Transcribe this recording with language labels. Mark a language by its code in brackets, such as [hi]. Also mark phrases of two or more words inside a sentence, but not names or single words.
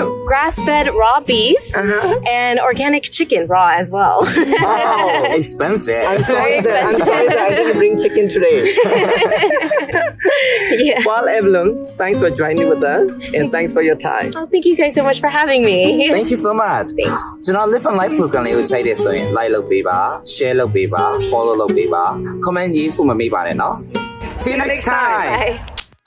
[en] Grass-fed raw beef and organic chicken raw as well. Oh, expensive. I'm sorry that I didn't bring chicken today. Yeah. Well, Evelyn, thanks for joining with us and thanks for your time. Oh, thank you guys so much for having me. Thank you so much. [my] ကျွန်တော် Live and Life program လေးကိုချိန်တယ်ဆိုရင် like လုပ်ပေးပါ share လုပ်ပေးပါ follow လုပ်ပေးပါ comment ရေးဖို့မမေ့ပါနဲ့เนาะ [en] See you next time. Bye.